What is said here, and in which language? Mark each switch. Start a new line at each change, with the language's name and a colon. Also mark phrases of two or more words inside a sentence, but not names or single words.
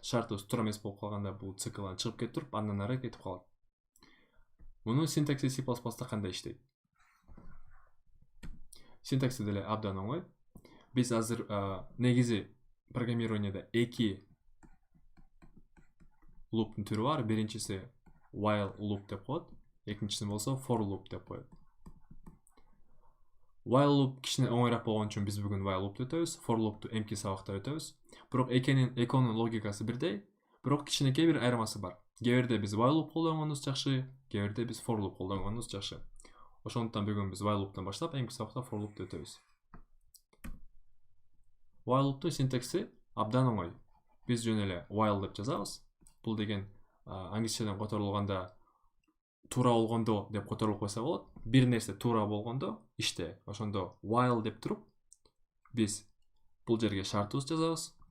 Kyrgyz: Шартыбыз туура эмес болуп калганда бул циклдан чыгып кетип туруп, андан ары кетип калат. Муну синтаксис C++да кандай иштейт? Синтаксис деле абдан оңой. Биз азыр негизи программированияда эки луптун түрү бар. Биринчиси
English: while loop
Kyrgyz: деп коет, экинчиси болсо
English: for loop
Kyrgyz: деп коет.
English: While loop
Kyrgyz: кичине оңойраак болгон үчүн биз бүгүн
English: while loop'ты
Kyrgyz: өтөбүз,
English: for loop'ту
Kyrgyz: эмки сабакта өтөбүз. Бирок экөөнүн логикасы бирдей, бирок кичинекей бир айырмасы бар. Кээ бирде биз
English: while loop
Kyrgyz: колдонгонубуз жакшы, кээ бирде биз
English: for loop
Kyrgyz: колдонгонубуз жакшы. Ошондуктан бүгүн биз
English: while loop'тан
Kyrgyz: баштап, эмки сабакта
English: for loop'ты
Kyrgyz: өтөбүз.
English: While loop'тун
Kyrgyz: синтаксиси абдан оңой. Биз жөн эле while деп жазабыз. Бул деген англисчеден которулганда туура болгондо деп которулуп койсо болот. Бир нерсе туура болгондо иште. Ошондо while деп туруп, биз бул жерге шартыбызды жазабыз.